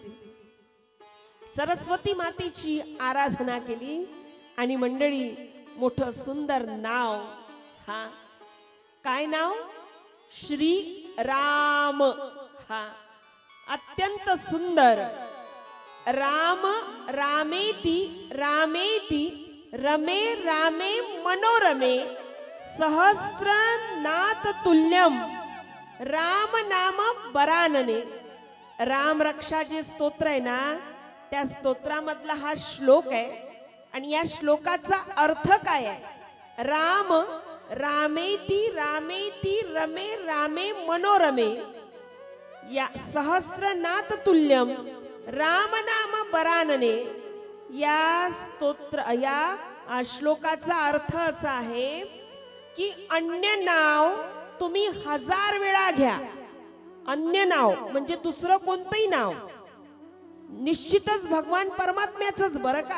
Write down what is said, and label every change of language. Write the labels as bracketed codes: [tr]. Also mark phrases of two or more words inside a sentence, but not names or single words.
[mr] सरस्वती मातेची आराधना केली आणि मंडळी मोठं सुंदर नाव. हा काय नाव? श्री राम. हा अत्यंत सुंदर [sa] राम रामेति रामेति रमे रामे मनोरमे सहस्रनाथ तुल्यम राम नाम बरानने. [mr] राम रक्षा जे स्तोत्र आहे ना, त्या स्तोत्रामधला हा श्लोक आहे. आणि या श्लोकाचा अर्थ काय आहे? [sa] राम रामेति रामेति रमे रामे मनोरमे या सहस्रनाथ तुल्यम राम नाम बरानने. [mr] या स्तोत्र या श्लोकाचा अर्थ असा आहे की अन्य नाव तुम्ही 1000 वेळा घ्या. अन्य नाव म्हणजे दुसरं कोणतंही नाव, निश्चितच भगवान परमात्म्याचंच बरं का.